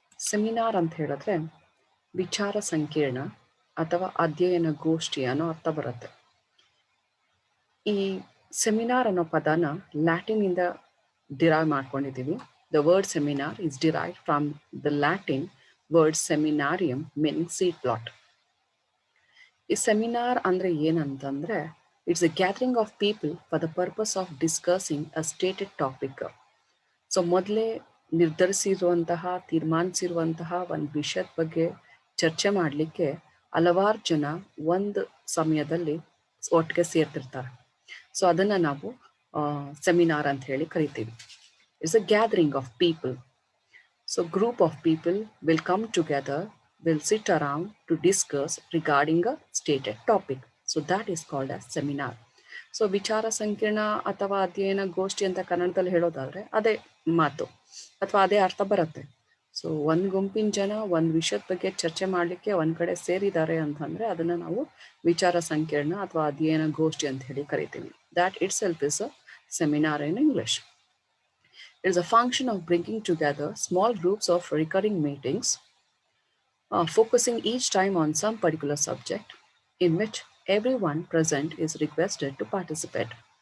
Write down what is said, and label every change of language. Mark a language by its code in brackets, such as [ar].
[kn] Seminar ಅಂತ ಹೇಳಿದ್ರೆ ವಿಚಾರ ಸಂಕಿರಣ ಅಥವಾ ಅಧ್ಯಯನ ಗೋಷ್ಠಿ ಅನ್ನೋ ಅರ್ಥ ಬರುತ್ತೆ. ಈ ಸೆಮಿನಾರ್ ಅನ್ನೋ ಪದನ ಲ್ಯಾಟಿನ್ ಇಂದ ಡಿರೈವ್ ಮಾಡ್ಕೊಂಡಿದ್ದೀವಿ. [en] The word seminar is derived from the Latin word seminarium meaning seed plot. [kn] ಈ ಸೆಮಿನಾರ್ ಅಂದ್ರೆ ಏನಂತಂದ್ರೆ [en] It's a gathering of people for the purpose of discussing a stated topic. [kn] So ಮೊದಲೇ ನಿರ್ಧರಿಸಿರುವಂತಹ ತೀರ್ಮಾನಿಸಿರುವಂತಹ ಒಂದು ವಿಷಯದ ಬಗ್ಗೆ ಚರ್ಚೆ ಮಾಡಲಿಕ್ಕೆ ಹಲವಾರು ಜನ ಒಂದು ಸಮಯದಲ್ಲಿ ಒಟ್ಟಿಗೆ ಸೇರ್ತಿರ್ತಾರೆ. ಸೊ ಅದನ್ನ ನಾವು ಸೆಮಿನಾರ್ ಅಂತ ಹೇಳಿ ಕರಿತೀವಿ. [en] It's a gathering of people. So group of people will come together, will sit around to discuss regarding a stated topic. So that is called as seminar. [kn] So ವಿಚಾರ ಸಂಕಿರಣ ಅಥವಾ ಅಧ್ಯಯನ ಗೋಷ್ಠಿ ಅಂತ ಕನ್ನಡದಲ್ಲಿ ಹೇಳೋದಾದ್ರೆ ಅದೇ ಮಾತು ಅಥವಾ ಅದೇ ಅರ್ಥ ಬರುತ್ತೆ. ಸೊ ಒಂದ್ ಗುಂಪಿನ ಜನ ಒಂದ್ ವಿಷಯದ ಬಗ್ಗೆ ಚರ್ಚೆ ಮಾಡ್ಲಿಕ್ಕೆ ಒಂದ್ ಕಡೆ ಸೇರಿದ್ದಾರೆ ಅಂತಂದ್ರೆ ಅದನ್ನ ನಾವು ವಿಚಾರ ಸಂಕಿರಣ ಅಥವಾ ಅಧ್ಯಯನ ಗೋಷ್ಠಿ ಅಂತ ಹೇಳಿ ಕರಿತೀವಿ. [en] That itself is a seminar in English. It is a function of bringing together small groups of recurring meetings, focusing each time on some particular subject in which everyone present is requested to participate.